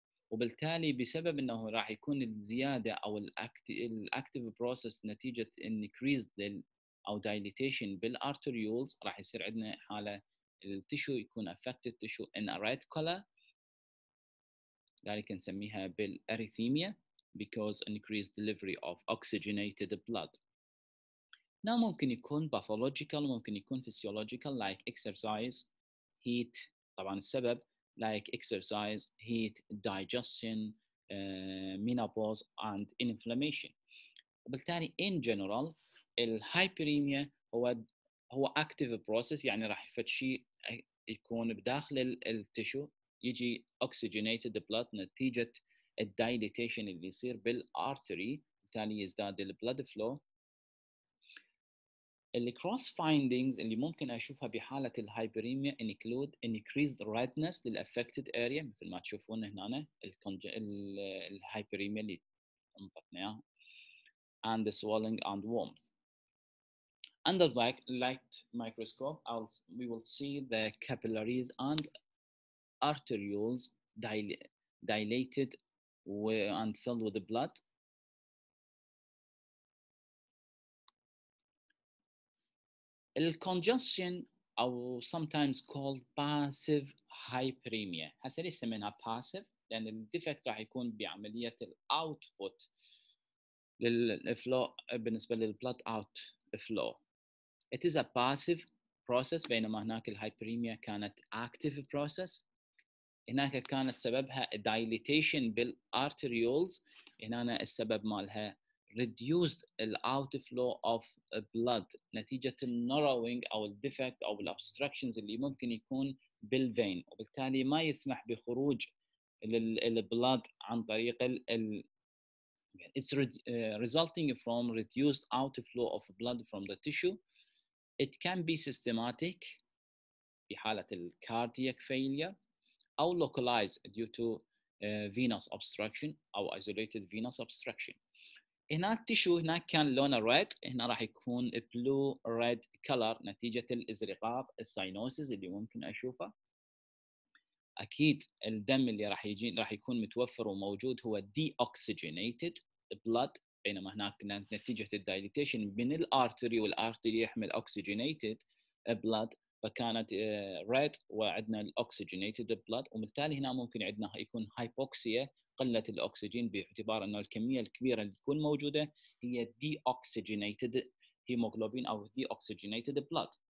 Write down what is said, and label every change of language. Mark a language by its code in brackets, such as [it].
[ar] وبالتالي بسبب انه راح يكون الزياده او الاكتيف بروسس نتيجه increase او dilatation بالارتريولز راح يصير عندنا حاله التشو يكون [en] affected tissue in a red color, [ar] ذلك نسميها بالاريثيميا [en] because increased delivery of oxygenated blood. Now [ar] ممكن يكون [en] pathological, ممكن يكون physiological like exercise, heat, [ar] طبعا السبب [en] like exercise, heat, digestion, menopause and inflammation. [ar] وبالتالي [en] in general [ar] الهايبريميا هو [en] active process, [ar] يعني راح يفد شيء يكون بداخل التشو يجي oxygenated blood نتيجة الدايليتيشن اللي يصير بالارتري, بالتالي يزداد البلد فلو. الكروس فايندينجز اللي ممكن اشوفها بحاله الهايبريميا include increased redness للافكتد اريا مثل ما تشوفون هنا الهايبريميا اللي نطقناها, [en] and the swelling and warmth. Under light microscope we will see the capillaries and arterioles dilated and filled with the blood. الcongestion أو sometimes called passive hyperemia. [ar] هسه ليش سميناها passive؟ لأن الديفكت راح يكون بعملية الاوتبوت للفلو بالنسبة للبلد اوت فلو. [en] It is a passive process, [ar] بينما هناك الهايبريميا كانت [en] active process. [ar] هناك كانت سببها dilatation بالارتريولز, هنا السبب مالها [en] reduced outflow of blood [ar] نتيجة narrowing أو الديفكت أو الobstructions اللي ممكن يكون بالفين, وبالتالي ما يسمح بخروج البلد عن طريق [en] it's resulting from reduced outflow of blood from the tissue. It can be systematic [ar] في حالة [en] cardiac failure أو localized due to venous obstruction أو isolated venous obstruction. [ar] هنا التشو هناك كان لونه ريد، هنا راح يكون بلو ريد كلر نتيجة الازرقاق الساينوسيس اللي ممكن أشوفه. أكيد الدم اللي راح يجي راح يكون متوفر وموجود هو deoxygenated blood، بينما هناك نتيجة الدايليتيشن من الارتري، والارتري يحمل oxygenated blood، فكانت ريد وعندنا الاكسجينيتد بلاد، وبالتالي هنا ممكن عندنا يكون هايبوكسيا، قله الاكسجين، باعتبار انه الكميه الكبيره اللي تكون موجوده هي دي اوكسجينيتد هيموغلوبين او دي اوكسجينيتد بلاد.